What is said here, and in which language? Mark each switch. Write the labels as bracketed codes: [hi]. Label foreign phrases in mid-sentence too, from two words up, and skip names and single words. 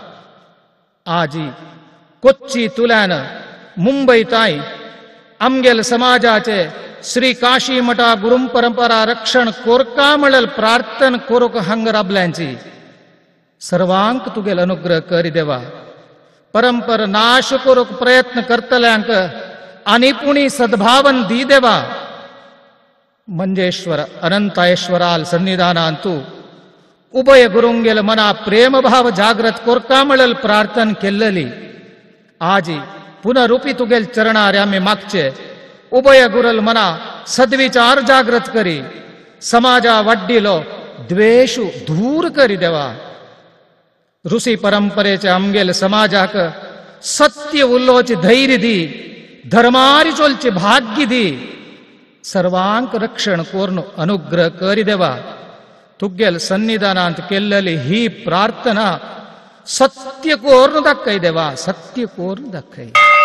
[kok] आजी कोच्ची तुल्यान मुंबई ताई आमगेल समाजाचे श्री काशी मठा गुरुम परंपरा रक्षण कोरका म्हणल प्रार्थन कोरक हंग राबल्यांची सर्वांक तुगेल अनुग्रह करी देवा परंपर नाश कोरक प्रयत्न करतल्यांक आणि पुणी सद्भावन दी देवा मंजेश्वर अनंतायेश्वराल सन्निधानांतू उभय गुरुंगेल मना प्रेम भाव जागृत कोरका म्हणल प्रार्थन केल्लली आजी पुनरुपी तुगेल चरणार आम्ही मागचे उभय गुरल मना सद्विचार जागृत करी समाजा वड्डीलो द्वेषु दूर करी देवा ऋषी परंपरेचे आमगेल समाजाक सत्य उल्लोची धैर्य दी धर्मारी चोलचे भाग्य दी सर्वांक रक्षण कोर्न अनुग्रह करी देवा तुग्गेल सन्निधानांत केल्लली ही प्रार्थना सत्य कोर्न दाखय देवा सत्य कोर्न दाखय